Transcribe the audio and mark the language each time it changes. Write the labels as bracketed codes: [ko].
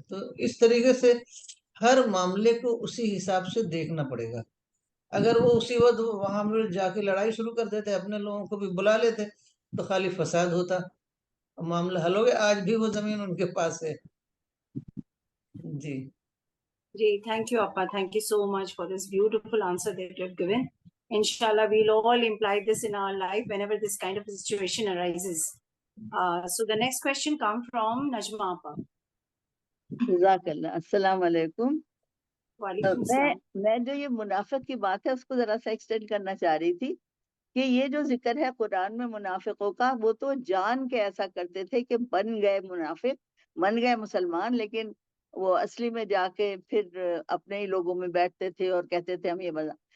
[ur] تو اس طریقے سے ہر معاملے کو اسی حساب سے دیکھنا پڑے گا. اگر وہ اسی وقت وہاں پر جا کے لڑائی شروع کر دیتے, اپنے لوگوں کو بھی بلا لیتے, تو خالی فساد ہوتا, معاملہ حل ہو گیا. آج بھی وہ زمین ان کے پاس ہے. جی [en] Thank you, Appa. Thank you so much for this beautiful answer that you have given. Inshallah, we'll all imply this in our life whenever this kind of situation arises. So the next question comes from Najma Appa. [ur] جزاک اللہ. السلام علیکم. Walaikum salam. میں جو یہ منافق کی بات ہے اس کو ذرا سا ایکسٹینڈ کرنا چاہ رہی تھی کہ یہ جو ذکر ہے قرآن میں منافقوں کا, وہ تو جان کے ایسا کرتے تھے کہ بن گئے منافق, بن گئے مسلمان, لیکن وہ اصلی میں جا کے پھر اپنے ہی لوگوں میں بیٹھتے تھے اور کہتے تھے ہم یہ مزہ.